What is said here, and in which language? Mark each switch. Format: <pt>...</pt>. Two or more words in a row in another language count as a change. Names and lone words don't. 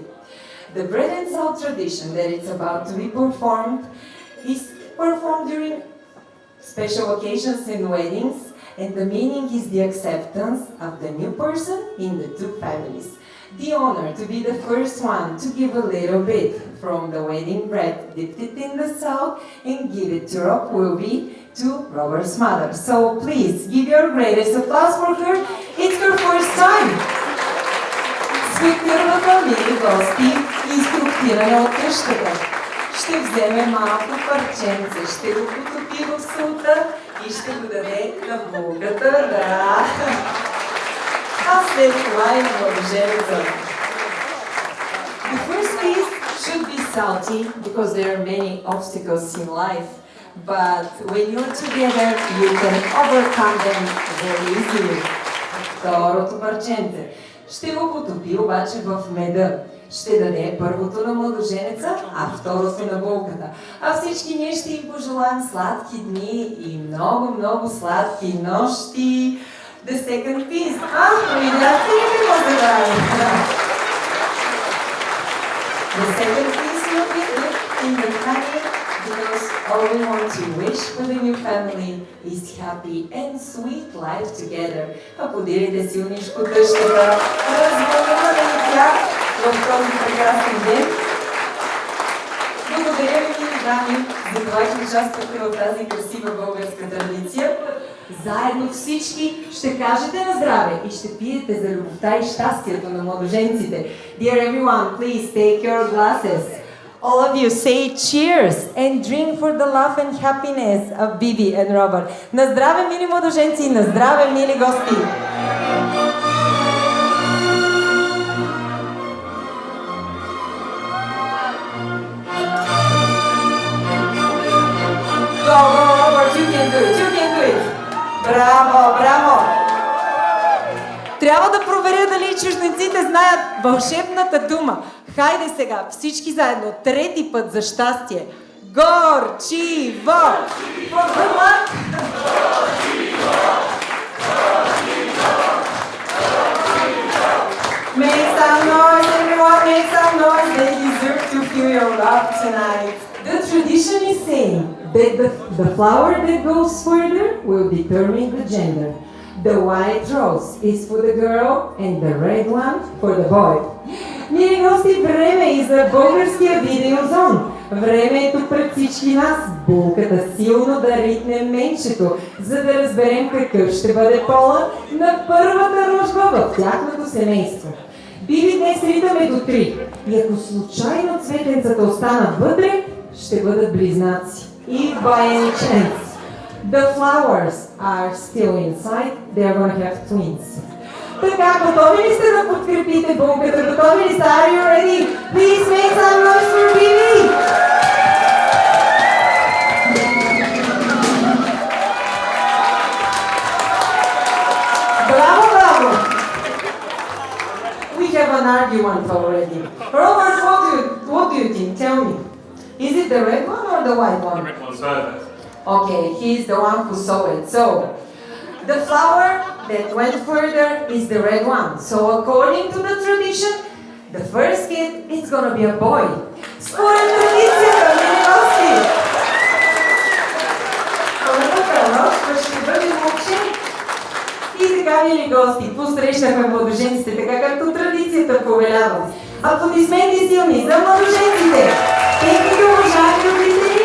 <en>The bread and salt tradition that it's about to be performed is performed during special occasions and weddings, and the meaning is the acceptance of the new person in the two families. the honor to be the first one to give a little bit from the wedding bread, dip it in the salt and give it to Rob will be to Robert's mother. So please give your greatest applause for her. It's her first time.</en> <bg>Спектирваха мили гости, инструктиране от къщата. Ще вземе малко парченце, ще го потопи в солта и ще го даде на булката. Да. А след това и младоженеца.</bg> <en>The first piece should be salty because there are many obstacles in life. But when you're together, you can overcome them very easily.</en> <bg>Второто парченце ще го потопи обаче в меда. Ще даде първото на младоженеца, а второто на булката. А всички ние ще им пожелаем сладки дни и много сладки нощи.</bg> <en>The second piece.</en> <bg>Видяхте ли какво се прави?</bg> <en>The second piece will be in the family because all we want to wish for the new family is happy and sweet life together.</en> <bg>Аплодирайте силничко тъщата. Развълнуваме и тях в този прекрасен ден. Благодаря ви, мили дами, за това, че участвахте в тази красива българска традиция. Заедно всички ще кажете на здраве и ще пиете за любовта и щастието на младоженците.</bg> <en>Dear everyone, please take your glasses. All of you say cheers and drink for the love and happiness of Bibi and Robert.</en> <bg>На здраве, мили младоженци, и на здраве, мили гости!</bg> <en>Go, Robert, you can do it, you can do it!</en> <bg>Браво, браво! Трябва да проверя дали чужденците знаят вълшебната дума. Хайде сега, всички заедно, трети път за щастие. Горчиво!</bg> <en>Make some noise, everyone, make some noise. They deserve to feel your love tonight. The tradition is saying that the flower that goes further will determine the gender. The white rose is for the girl and the red one for the boy.</en> <bg>Мили гости, време и за българския видеозон. Време е тук пред всички нас. Булката силно да ритне менчето, за да разберем какъв ще бъде пола на първата рожба в тяхното семейство. Биби днес ритаме до 3. И ако случайно цветенцата останат вътре, ще бъдат близнаци.</bg> <en>If by any chance the flowers are still inside, they are going to have twins.</en> <bg>Така, готови ли сте да подкрепите булката? Готови ли сте?</bg> <en>Are you ready? Please make some noise for Bibi! Bravo, bravo! We have an argument already. Robert, what do you think? Tell me. Is it the red one or the white one? The red one's further. Okay, he's the one who saw it. So, the flower that went further is the red one. So, according to the tradition, the first kid is gonna be a boy.</en> <bg>Според традицията, мили гости! Първата рожба ще бъде момче. И така, мили гости, посрещахме младоженците, така както традицията повелява. Аплодисменти силни за младоженците! Техните уважаеми родители!</bg>